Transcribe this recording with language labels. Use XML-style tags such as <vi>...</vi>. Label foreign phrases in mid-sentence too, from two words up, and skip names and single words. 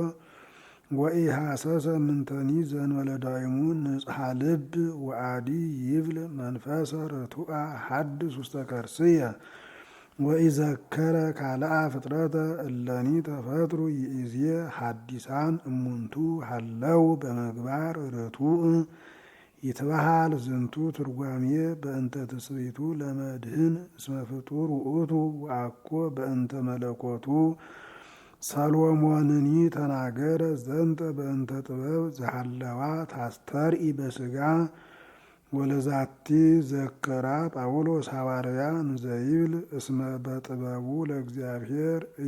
<gez>ወኢሐሰሰ ምንተኒ ዘእንበለ ዳይሙ ንጽሐ ልብ ወአዲ ይብል መንፈሰ ርቱዐ ሐድስ ውስተ ከርስየ ወኢዘከረ ካልአ ፍጥረተ እለኒ ተፈጥሩ ይእዜ ሐዲሳን እሙንቱ ሀለው በመግባር ርቱዕ ይትበሃል ዝንቱ ትርጓሜ በእንተ ትስብእቱ ለመድህን እስመ ፍጡር ውእቱ ወአኮ በእንተ መለኮቱ ሰሎሞንኒ ተናገረ ዘንተ በእንተ ጥበብ ዘሃለዋ ታስተርኢ በሥጋ ወለዛቲ ዘከራ ጳውሎስ ሐዋርያ እንዘይብል እስመ በጥበቡ ለእግዚአብሔር</gez>